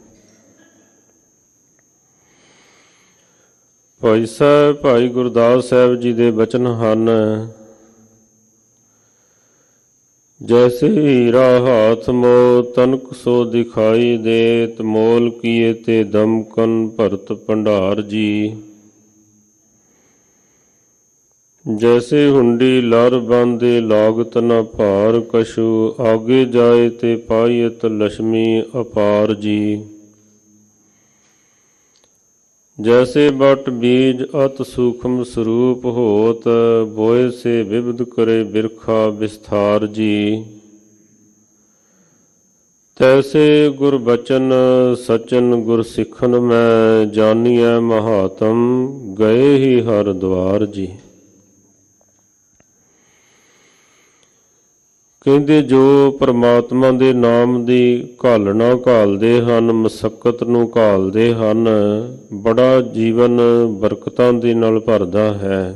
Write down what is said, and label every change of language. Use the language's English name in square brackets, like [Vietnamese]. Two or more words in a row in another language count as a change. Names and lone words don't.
[Punjabi] ਭਾਈ ਸਾਹਿਬ, ਭਾਈ ਗੁਰਦਾਸ ਸਾਹਿਬ ਜੀ ਦੇ ਬਚਨ ਹਨ, [Braj] ਜੈਸੇ ਹੀਰਾ ਹਾਥ ਮੋ ਤਨਕ ਸੋ ਦਿਖਾਈ ਦੇਤ, ਮੋਲ ਕੀਏ ਤੇ ਦਮਕਨ ਭਰਤ ਭੰਡਾਰ ਜੀ। जैसे हुंडी लर बांधे लागत न भार कछु, आगे जाए ते पायत लक्ष्मी अपार जी। जैसे बट बीज अत सूक्ष्म स्वरूप होत, बोए से विविध करे बिरखा विस्तार जी। तैसे गुर बचन सचन गुर सिखन मैं, जानिए महात्म गए ही हर द्वार जी। [Punjabi] ਕਹਿੰਦੇ ਜੋ ਪਰਮਾਤਮਾ ਦੇ ਨਾਮ ਦੀ ਘਾਲਣਾ ਘਾਲਦੇ ਹਨ, ਮਸੱਕਤ ਨੂੰ ਘਾਲਦੇ ਹਨ, ਬੜਾ ਜੀਵਨ ਬਰਕਤਾਂ ਦੇ ਨਾਲ ਭਰਦਾ ਹੈ।